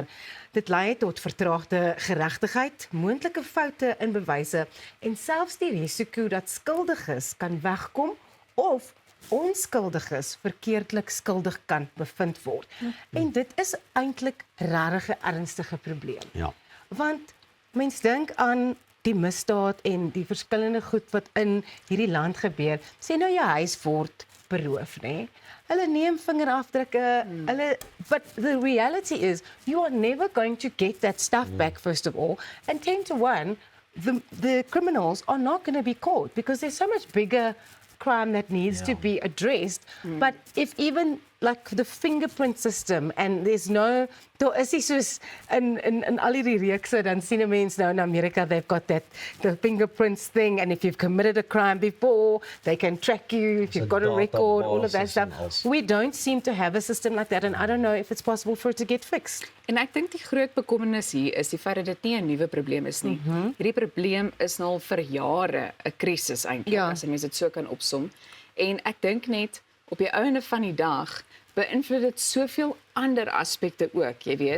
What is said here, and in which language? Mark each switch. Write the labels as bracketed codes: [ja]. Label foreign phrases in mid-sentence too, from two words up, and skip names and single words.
[af] Dit lei tot vertraagde geregtigheid, moontlike foute in bewyse en selfs die risiko dat skuldiges kan wegkom of onskuldiges verkeerdelik skuldig kan bevind word. En dit is eintlik regtig 'n ernstige probleem. Ja. Want mens dink aan die misdaad en die verskillende goed wat in hierdie land gebeur. Sê nou jou huis word beroof, nê? Hulle neem vingerafdrukke, [en] but the reality is you are never going to get that stuff back first of all, and 10 to 1 the criminals are not going to be caught because there's so much bigger crime that needs to be addressed. But if even like the fingerprint system and there's no, [af] daar is nie soos in al hierdie reekse, dan sien 'n mens nou in Amerika, [en] they've got the fingerprints thing, and if you've committed a crime before, they can track you, if you've got a record, all of that stuff. We don't seem to have a system like that, and I don't know if it's possible for it to get fixed. [af] En ek dink die groot bekommernis hier is die feit dat dit nie 'n nuwe probleem is nie. Hierdie probleem is nou al vir jare 'n krisis eintlik, Ja. as 'n mens dit so kan opsom. En ek dink net op die einde van die dag beïnvloed dit soveel ander aspekte ook, jy weet.